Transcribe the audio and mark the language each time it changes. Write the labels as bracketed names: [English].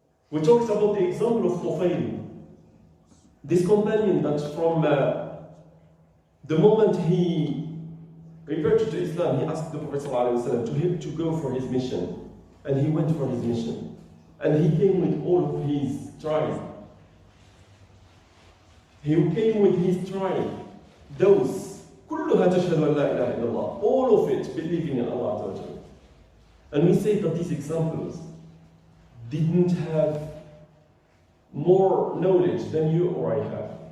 [English] We talked about the example of Tufayl, this companion that from the moment he reverted to Islam, he asked the Prophet ﷺ to go for his mission. And he went for his mission. And he came with all of his tribe. He came with his tribe. Those, [Arabic] كلها تشهد أن لا إله إلا الله. [English] All of it believing in Allah. And we say that these examples didn't have more knowledge than you or I have.